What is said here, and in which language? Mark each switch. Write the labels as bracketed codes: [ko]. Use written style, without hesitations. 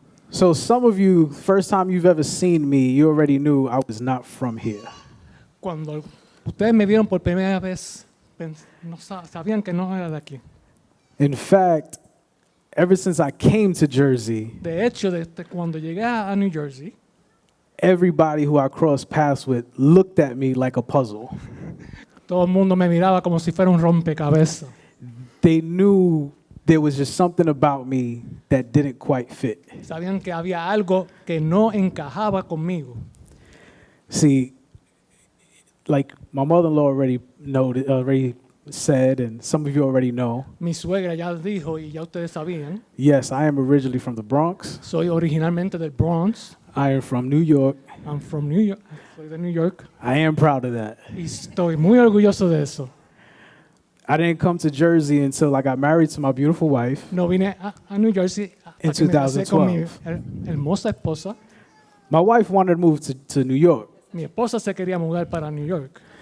[en] So some of you, first time you've ever seen me, you already knew I was not from here. [es] Cuando ustedes me vieron por primera vez, no sabían que no era de aquí. [en] In fact, ever since I came to Jersey, [es] De hecho, desde cuando llegué a New Jersey, [en] everybody who I crossed paths with looked at me like a puzzle. [es] todo el mundo me miraba como si fuera un rompecabezas. [en] They knew there was just something about me that didn't quite fit. [es] Sabían que había algo que no encajaba conmigo. [en] See, like my mother-in-law already said, and some of you already know, [es] Mi suegra ya dijo y ya ustedes sabían, [en] yes, I am originally from the Bronx. [es] soy originalmente del Bronx. [en] I am from New York. I'm from New York. [es] Soy de New York [en] I am proud of that. [es] y estoy muy orgulloso de eso. [en] I didn't come to Jersey until I got married to my beautiful wife. [es] No vine a New Jersey [en] In [es] a que me casé con mi [en] 2012. [es] hermosa esposa. [en] My wife wanted to move to New York. [es] Mi esposa se quería mudar para New York,